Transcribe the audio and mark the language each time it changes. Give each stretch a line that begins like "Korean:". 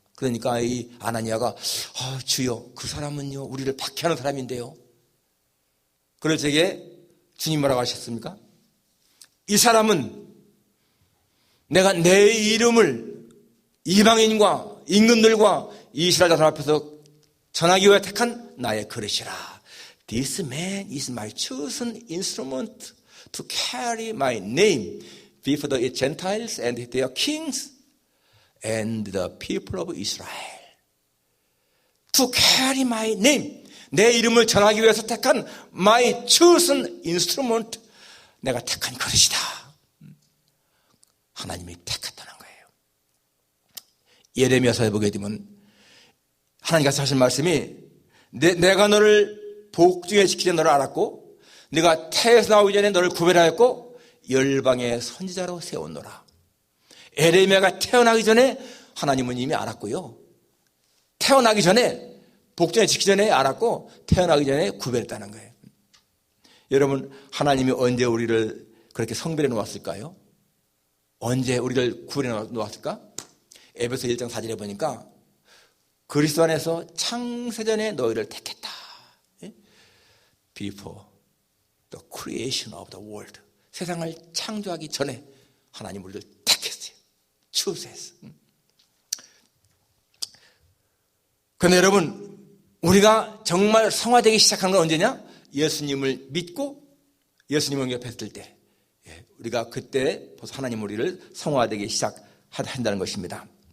Korean: 그러니까 이 아나니아가 주여, 그 사람은요 우리를 박해하는 사람인데요. 그럴 적에 주님 뭐라고 하셨습니까? 이 사람은 내가 내 이름을 이방인과 임금들과 이스라엘 자손 앞에서 전하기 위해 택한 나의 그릇이라.
English: This man is my chosen instrument to carry my name before the Gentiles and their kings and the people of Israel. To carry my name.
Korean: 내 이름을 전하기 위해서 택한
English: my chosen instrument.
Korean: 내가 택한 그릇이다. 하나님이 택했다는 거예요. 예레미야서에 보게 되면 하나님께서 하신 말씀이 내가 너를 복중에 지키기 전에 너를 알았고 네가 태에서 나오기 전에 너를 구별하였고 열방의 선지자로 세웠노라. 예레미야가 태어나기 전에 하나님은 이미 알았고요. 태어나기 전에 복중에 지키기 전에 알았고 태어나기 전에 구별했다는 거예요. 여러분, 하나님이 언제 우리를 그렇게 성별해 놓았을까요? 언제 우리를 구별해 놓았을까? 에베소 1장 4절에 보니까 그리스도 안에서 창세전에 너희를 택했다.
English: Before the creation of the world.
Korean: 세상을 창조하기 전에 하나님 우리를 택했어요.
English: choose.
Korean: 그런데 여러분, 우리가 정말 성화되기 시작한 건 언제냐? 예수님을 믿고 예수님을 영접했을 때, 우리가 그때 벌써 하나님 우리를 성화되기 시작한다는 것입니다.